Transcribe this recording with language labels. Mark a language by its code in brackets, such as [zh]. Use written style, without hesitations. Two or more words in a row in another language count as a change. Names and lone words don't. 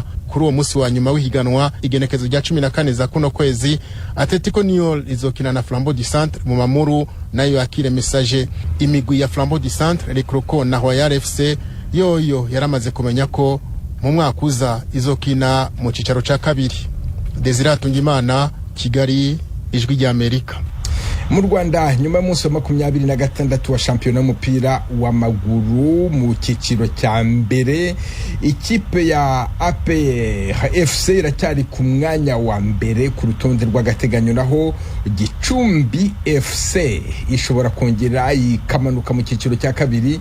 [rn] Kuri uwo munsi wa nyuma w'ihiganwa igenekezo rya 14 za kuno kwezi Atletico New York izokina na Flambeau du Centre mu Mamuru nayo yakire Messager. Imigwi ya Flambeau du Centre, Rekroko na Royal FC yoyo yaramaze kumenya ko mu mwaka uza izokina mu cicaro ca kabiri. Desire Tungimana, Kigali, Ijwi rya Amerika. [rw] Mu Rwanda nyuma y'umunsi wa 26 wa shampiyona y'umupira w'amaguru mu cyiciro cya mbere, ikipe ya APR FC iracyari ku mwanya wa mbere ku rutonde rw'agateganyo, naho Gicumbi FC ishobora kongera ikamanuka mu cyiciro cya kabiri.